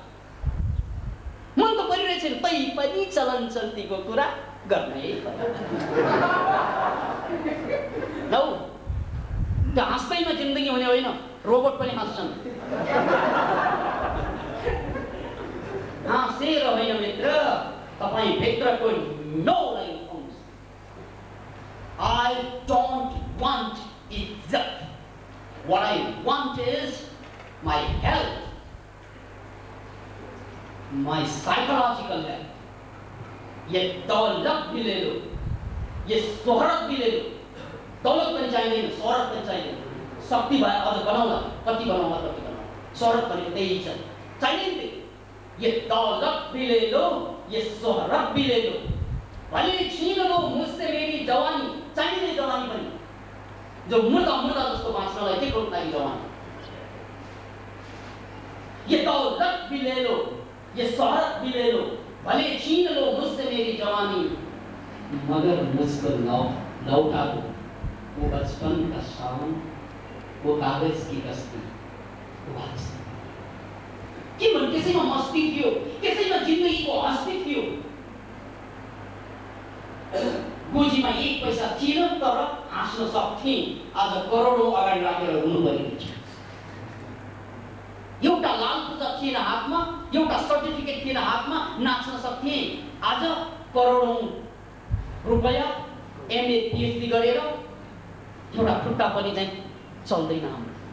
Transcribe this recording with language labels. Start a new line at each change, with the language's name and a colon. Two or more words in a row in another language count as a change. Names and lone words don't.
Nepali: मन त परिरहेछ नि, तै पनि चलन चल्तीको कुरा गर्नै पर्यो। लौ, त्यो हाँस्दैमा जिन्दगी हुने होइन, रोबोट पनि हाँस्छन्। हाँसेर होइन मित्र, तपाईं भित्रको नौलाई उठाउनुस्।
English: I don't want izzat. What I want is my health, my psychological health.
Hindi: ये दौलत भी ले लो, ये शोहरत भी ले लो,
Nepali: दौलत पनि चाहिँदैन, शोहरत पनि चाहिँदैन, शक्ति भए अझ बनाउला, कति बनाउला, शोहरत पनि त्यही छ, चाहिँदैन।
Hindi: ये दौलत भी ले लो, ये शोहरत भी ले लो, भले छीन लो मुझसे मेरी जवानी,
Nepali: चाहिँदैन जवानी पनि, जो मुर्दा जस्तो बाँच्नलाई के गर्नु लागि जवानी।
Hindi: ये दौलत भी ले लो, ये शोहरत भी ले लो, भले छीन लो मुझसे मेरी जवानी, मगर मुझको लौटा दो वो बचपन का शाम, वो कागज की कश्ती, वो वापस
Nepali: के मन त्यसैमा मस्ती थियो, त्यसैमा जिन्दगीको हस्ती थियो। गोजीमा एक पैसा थिएन तर हाँस्न सक्थे, आज करोडौं अगाडि राखेर रुनु परिरहेछ। एउटा लाल पूजा थिएन हातमा, एउटा सर्टिफिकेट थिएन हातमा, नाच्न सक्थे, आज करोडौं रुपैयाँ एमए पीएचडी गरेर एउटा खुट्टा पनि चाहिँ चल्दैन हाम्रो।